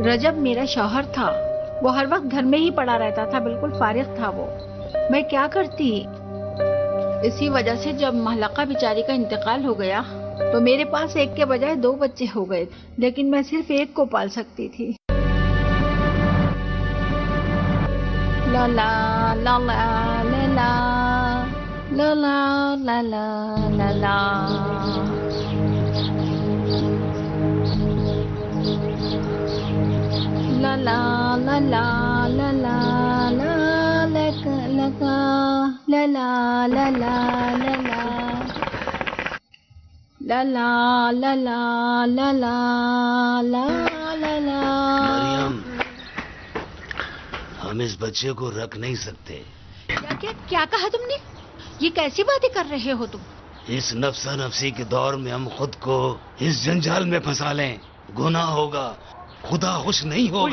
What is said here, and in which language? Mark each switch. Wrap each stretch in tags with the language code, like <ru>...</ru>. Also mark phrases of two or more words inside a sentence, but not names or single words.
<ur>رجب میرا شوہر تھا، وہ ہر وقت گھر میں ہی پڑا رہتا تھا، بالکل فارغ تھا وہ. میں کیا کرتی. اسی وجہ سے جب مہلقا بیچاری کا انتقال ہو گیا تو میرے پاس ایک کے بجائے 2 بچے ہو گئے، لیکن میں صرف ایک کو پال سکتی تھی. ला ला ला ला ला ला ला ला ला ला ला। ला ला ला ला ला ला ला लका ला ला ला ला ला ला ला ला ला ला ला ला ला। مریم, ہم اس بچے کو رکھ نہیں سکتے. کیا کیا کیا کہا تم نے؟ یہ کیسی باتیں کر رہے ہو تم? اس نفسا نفسی کے دور میں ہم خود کو اس جنجال میں پھنسا لیں، گناہ ہوگا، خدا خوش نہیں ہوگا.</ur>